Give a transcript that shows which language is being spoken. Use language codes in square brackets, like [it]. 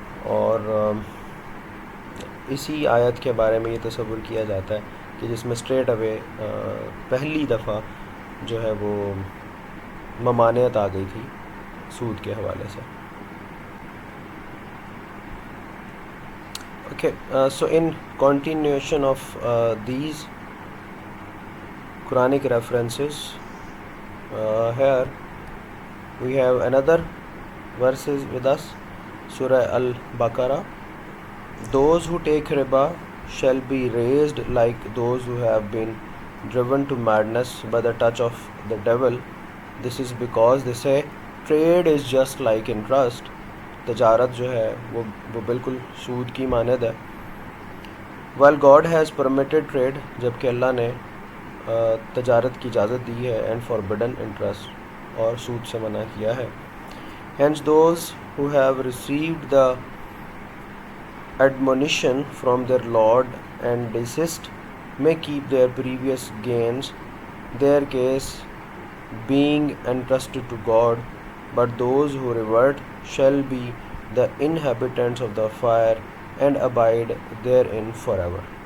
[ur] اور اسی آیت کے بارے میں یہ تصور کیا جاتا ہے کہ جس میں اسٹریٹ اوے پہلی دفعہ جو ہے وہ ممانعت آ گئی تھی سود کے حوالے سے. [en] Okay, so in continuation of these Quranic references, here we have another verses with us, Surah Al-Baqarah. Those who take riba shall be raised like those who have been driven to madness by the touch of the devil. This is because they say trade is just like interest. [ur] تجارت جو ہے وہ بالکل سود کی مانند ہے. [en] while God has permitted trade, [ur] جبکہ اللہ نے تجارت کی اجازت دی ہے, [en] and forbidden interest, [ur] اور سود سے منع کیا ہے. [en] hence those who have received the admonition from their Lord and desist may keep their previous gains, their case being entrusted to God, but those who revert shall be the inhabitants of the fire and abide therein forever.